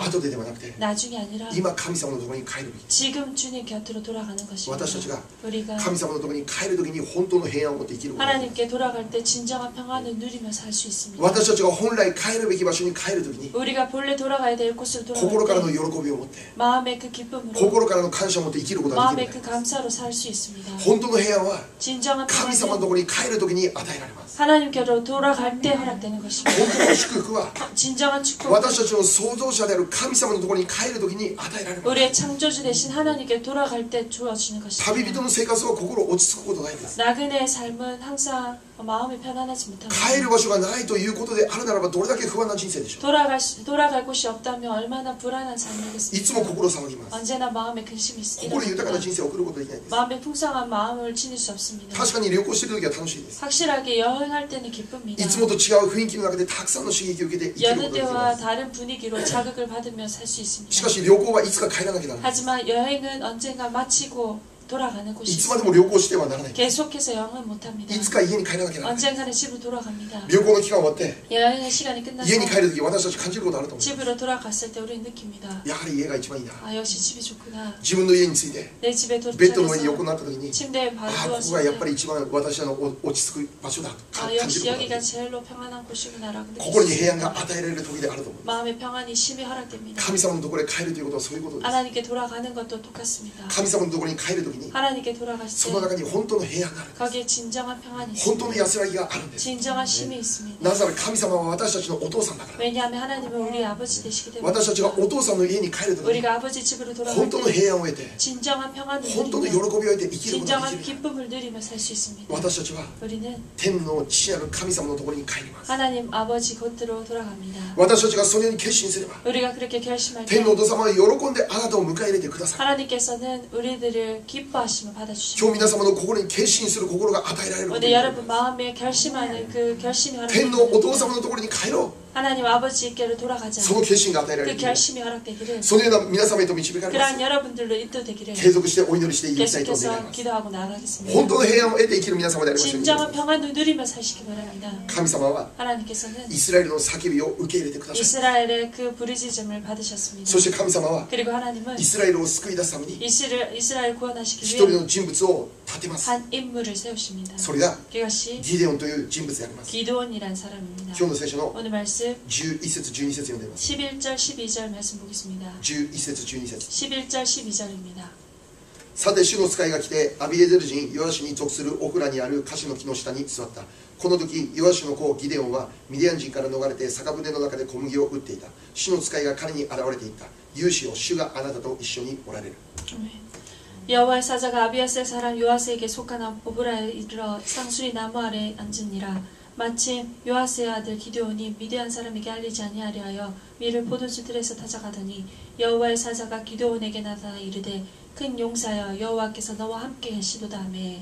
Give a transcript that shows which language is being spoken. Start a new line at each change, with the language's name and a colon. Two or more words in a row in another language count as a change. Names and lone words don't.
Japanese: 後でではなくて
Korean: 나중이 아니라
Japanese: 今神様のところに帰るべき。
Korean: 지금 주님 곁으로 돌아가는 것입니다.
Japanese: 私たちが
Korean: 우리가
Japanese: 神様のところに帰る時に本当の平安を持って生きることができる。
Korean: 하나님께 돌아갈 때 진정한 평안을 누리며 살 수 있습니다.
Japanese: 私たちが本来帰るべき場所に帰る時に
Korean: 우리가 본래 돌아가야 될 곳으로
Japanese: 心からの
Korean: 돌아갈
Japanese: 喜
Korean: 때
Japanese: びを持って
Korean: 마음의 그 기쁨으로
Japanese: 心からの感謝を持って生きることができ
Korean: 마음의
Japanese: る。
Korean: 그 감사로 살 수 있습니다.
Japanese: 本当の平安は
Korean: 진정한
Japanese: 神様の
Korean: 평안은
Japanese: ところに帰る時に与えられます。
Korean: 하나님께로 돌아갈 때 허락되는 것입니다.
Japanese: 本当の祝福は
Korean: 진정한 축복은
Japanese: 私たちの創造者である神様のところに帰る時に与えられます。
Korean: 우리의 창조주 되신 하나님께 돌아갈 때 주어지는
Japanese: 旅
Korean: 것입니다.
Japanese: 人の生活は心落ち着くことないんです。
Korean: 나그네의 삶은 항상 마음이 편안하지
Japanese: 帰る
Korean: 못합니다.
Japanese: 場所がないということであるならばどれだけ不安な人生でしょう。
Korean: 돌아갈 곳이 없다면 얼마나 불안한
Japanese: いつも
Korean: 삶이겠습니까?
Japanese: 心騒ぎます。
Korean: 언제나 마음에 근심이
Japanese: 心豊かな
Korean: 있습니다.
Japanese: 人生を送ることができないんです。
Korean: 마음에 풍성한 마음을 지닐 수 없습니다.
Japanese: 確かに旅行してる時は楽しいです。
Korean: 확실하게 여행할 때는 기쁩니다.
Japanese: いつもと違う雰囲気の中でたくさんの刺激を受けて生きるこ
Korean: 여느
Japanese: とができま
Korean: 때와
Japanese: す。
Korean: 다른 분위기로 자극을 받으며 살 수
Japanese: し
Korean: 있습니다.
Japanese: かし旅行はいつか帰らなきゃならない。
Korean: 하지만 여행은 언젠가 마치고 돌아가는
Japanese: い
Korean: 곳이
Japanese: つまで
Korean: 있습니다.
Japanese: も旅行してはならない。
Korean: 계속해서 여행은 못합니다.
Japanese: いつか家に帰らなきゃならない。
Korean: 언젠가는 집으로 돌아갑니다.
Japanese: 旅行の期間終わって
Korean: 여행의 시간이 끝나서
Japanese: 家に帰る時私たち感じることあると思う。
Korean: 집으로 돌아갔을 때 우리는 느낍니다.
Japanese: やはり家が一番いいな。
Korean: 아, 역시 집이 좋구나.
Japanese: 自分の家に着いて
Korean: 내 집에
Japanese: ベッドの上に
Korean: 도착해서
Japanese: 横になった時に
Korean: 침대에 바로
Japanese: ああここが
Korean: 누웠을
Japanese: やっぱ
Korean: 때
Japanese: り一番私の落ち着く場所だと
Korean: 아,
Japanese: 感じ
Korean: 역시
Japanese: ることが
Korean: 여기가
Japanese: ある。
Korean: 제일로 평안한 곳이구나라고
Japanese: 心に
Korean: 느낄 수
Japanese: 平安
Korean: 있습니다.
Japanese: が与えられる時であると思う。
Korean: 마음의 평안이 심히 허락됩니다.
Japanese: 神様のところへ帰るということはそういうことです。
Korean: 하나님께 돌아가는 것도 똑같습니다.
Japanese: 神様のところに帰る時に
Korean: 하나님께 돌아갔을
Japanese: その
Korean: 때
Japanese: 中に本当の平安があるんです。
Korean: 거기에 진정한 평안이
Japanese: 本当の
Korean: 있습니다.
Japanese: 安らぎがあるんです。
Korean: 진정한 쉼이 있습니다.
Japanese: なぜなら神様は私たちのお父さんだから。
Korean: 왜냐하면 하나님은 우리 아버지 되시기 때문에
Japanese: 私たちがお父さんの家に帰る時に
Korean: 우리가 아버지 집으로 돌아갈
Japanese: 本当の
Korean: 때
Japanese: 平安を得て
Korean: 진정한 평안을
Japanese: 本当の喜
Korean: 누리며
Japanese: びを得て生きることが
Korean: 진정한
Japanese: できる。
Korean: 기쁨을 누리며 살 수 있습니다.
Japanese: 私たちは
Korean: 우리는
Japanese: 天の父なる神様のところに帰ります。
Korean: 하나님 아버지 곁으로 돌아갑니다.
Japanese: 私たちがそのように決心すれば
Korean: 우리가 그렇게 결심할 때
Japanese: 天のお父様は喜んであなたを迎え入れてください。
Korean: 하나님께서는 우리들을 기뻐하시며
Japanese: 今日
Korean: 받아주십니다.
Japanese: 皆様の心に決心する心が与えられること
Korean: 오늘
Japanese: になり
Korean: 여러분
Japanese: ます。
Korean: 마음에 결심하는 그 결심이
Japanese: 天のお父
Korean: 허락되기를
Japanese: 様のところに帰ろ
Korean: 하나님 아버지께로 돌아가자.
Japanese: う。その決心が与えられ
Korean: 그
Japanese: る。
Korean: 결심이 허락되기를
Japanese: そのような皆様へと導かれま
Korean: 그러한
Japanese: す。
Korean: 여러분들로 인도되기를
Japanese: 継続してお祈りしていきたいと願い
Korean: 계속해서
Japanese: ます。
Korean: 기도하고 나아가겠습니다.
Japanese: 本当の平安を得て生きる皆様でありましょう。
Korean: 진정한 평안을 누리며 사시기 바랍니다.
Japanese: 神様は
Korean: 하나님께서는
Japanese: イスラエルの叫びを受け入れてください。
Korean: 이스라엘의 그 부르짖음을 받으셨습니다.
Japanese: そして神様は
Korean: 그리고 하나님은
Japanese: イスラエルを救い出すために
Korean: 이스라엘 구원하시기
Japanese: 一人
Korean: 위해
Japanese: の人物を立てます。
Korean: 한 인물을 세우십니다.
Japanese: それが
Korean: 그것이
Japanese: ギデオンという人物であります。
Korean: 기드온이란 사람입니다.
Japanese: 今日の聖書の
Korean: 오늘 말씀
Japanese: 11 節12節読んでいます。
Korean: 11절 12절 말씀 보겠습니다.
Japanese: 11 節12節
Korean: 11절 12절입니다.
Japanese: さて主の使いが来てアビエゼル人ヨアシに属するオフラにあるカシの木の下に座った。この時ヨアシの子ギデオンはミディアン人から逃れて酒舟の中で小麦を打っていた。主の使いが彼に現れていった。勇士よ、主があなたと一緒におられる。
Korean: 여호와의 사자가 아비아셀 사람 요아스에게 속한 오브라에 이르러 쌍수리 나무 아래 앉으니라. 마침 요아스의 아들 기드온이 미디안 사람에게 알리지 아니하려 하여 밀을 포도주 들에서 타작하더니 여호와의 사자가 기드온에게 나타나 이르되 큰 용사여 여호와께서 너와 함께 계시도다 하매.